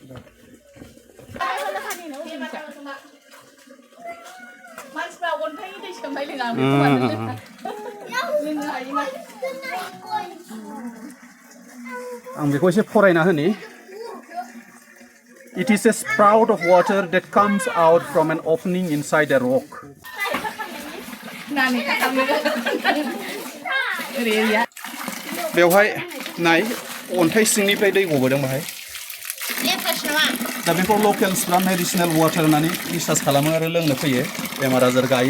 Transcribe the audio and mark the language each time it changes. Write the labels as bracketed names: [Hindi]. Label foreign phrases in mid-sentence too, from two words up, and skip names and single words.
[Bodo] मानसिफ्रा अन्थाइनि दै सोमनाय लोङा लोंनो हायोना आं बेखौ एसे फरायना होनि [English] It is a sprout of water that comes out from an opening inside a rock. [Bodo] बेवहाय नाय अन्थाइ सिंनिफ्राय दै गबोदों बाहाय दा बेखौ लकेल्सफ्रा [English] medicinal water [Bodo] होननानै रिसार्च खालामो आरो लोंनो फैयो बेमार आजार गायै